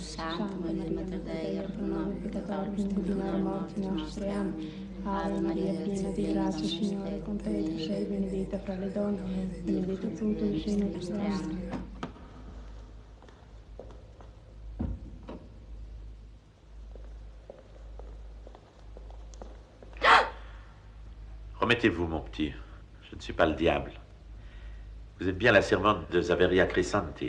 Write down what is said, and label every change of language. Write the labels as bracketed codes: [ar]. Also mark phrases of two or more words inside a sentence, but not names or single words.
[la] Santa Maria, Mater Dei, pro nobis peccatoribus, nunc et in hora mortis nostre. Amen. Ave Maria, [it] piena di grazia, Signore è con te, tu sei benedetta fra le donne, benedetto frutto del seno tuo. [fr] Remettez-vous, mon petit. Je ne suis pas le diable. Vous êtes bien la servante de Zaveria Crescenti.